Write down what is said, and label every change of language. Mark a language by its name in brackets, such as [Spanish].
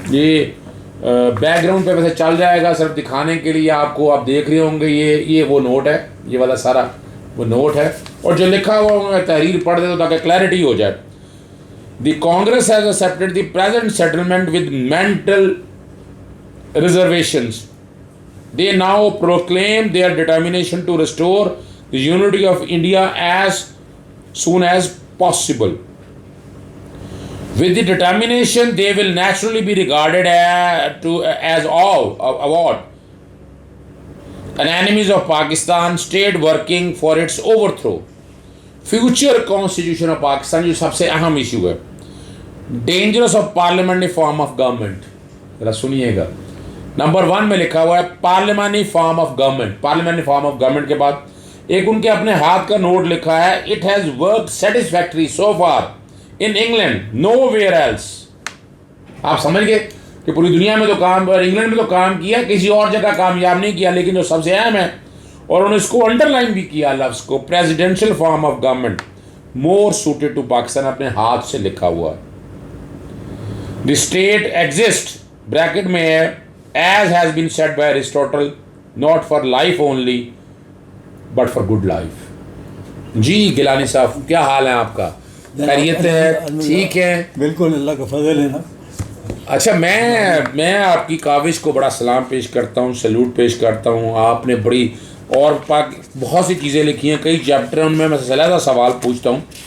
[Hindi] ये बैकग्राउंड पे वैसे चल जाएगा, सिर्फ दिखाने के लिए आपको, आप देख रहे होंगे ये वो नोट है, ये वाला सारा वो नोट है, और जो लिखा हुआ मैं तहरीर पढ़ देता ताकि क्लैरिटी हो जाए। [English] The Congress has accepted the present settlement with mental reservations. They now proclaim their determination to restore the unity of India as soon as possible. With the determination, they will naturally be regarded as award an enemies of Pakistan state working for its overthrow. Future constitution of Pakistan [Hindi] जो सबसे अहम issue है, [English] dangerous of parliamentary form of government। [Hindi] जरा सुनिएगा, number 1 में लिखा हुआ है parliamentary form of government. Parliamentary form of government के बाद एक उनके अपने हाथ का नोट लिखा है, [English] It has work satisfactory so far in England nowhere else. [Hindi] आप समझ गए कि पूरी दुनिया में तो काम, और इंग्लैंड में तो काम किया, किसी और जगह कामयाब नहीं किया। लेकिन जो सबसे अहम है, और उन्होंने इसको अंडरलाइन भी किया लफ्ज़ को, [English] presidential form of government more suited to Pakistan, [Hindi] अपने हाथ से लिखा हुआ। [English] the state exist [Hindi] ब्रैकेट में है, [English] as has been said by Aristotle, not for life only but for good life। [Hindi] जी गिलानी साहब, क्या हाल है आपका? खैरियत है? ठीक है, बिल्कुल, अल्लाह का फजल है ना। अच्छा, मैं आपकी काविश को बड़ा सलाम पेश करता हूँ, सैल्यूट पेश करता हूँ। आपने बड़ी और बहुत सी चीज़ें लिखी हैं, कई चैप्टर, उनमें मैं सलाह सवाल पूछता हूँ।